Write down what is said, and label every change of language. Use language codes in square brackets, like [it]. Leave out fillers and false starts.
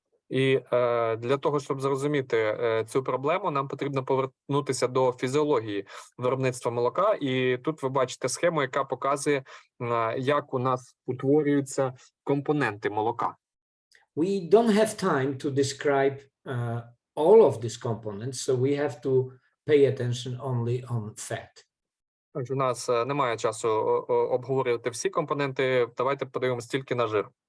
[uk] І для того, щоб зрозуміти цю проблему, нам потрібно повернутися до фізіології виробництва молока. І тут ви бачите схему, яка показує, як у нас утворюються компоненти молока. [en] We don't have time to describe all of these components, so we have to pay attention only on fat. [uk] У нас немає часу обговорювати всі компоненти, давайте подивимось тільки на жир.